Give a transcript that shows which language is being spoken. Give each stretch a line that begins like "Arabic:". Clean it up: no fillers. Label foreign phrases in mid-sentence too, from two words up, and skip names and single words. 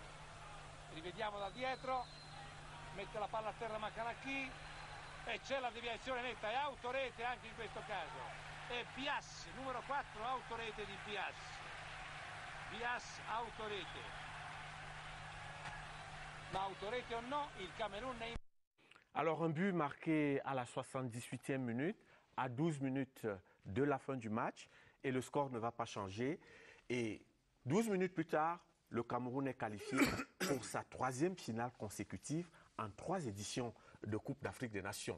Italian: Rivediamo da dietro, mette la palla a terra Makanaki e c'è la deviazione netta, è autorete anche in questo caso. È Bias, numero 4, autorete di Bias. Bias, autorete. Ma autorete o no, il Camerun è in...
French: Alors un but marqué à la 78e minute, à 12 minutes de la fin du match. Et le score ne va pas changer. Et 12 minutes plus tard, le Cameroun est qualifié pour sa 3e finale consécutive en 3 éditions de Coupe d'Afrique des Nations.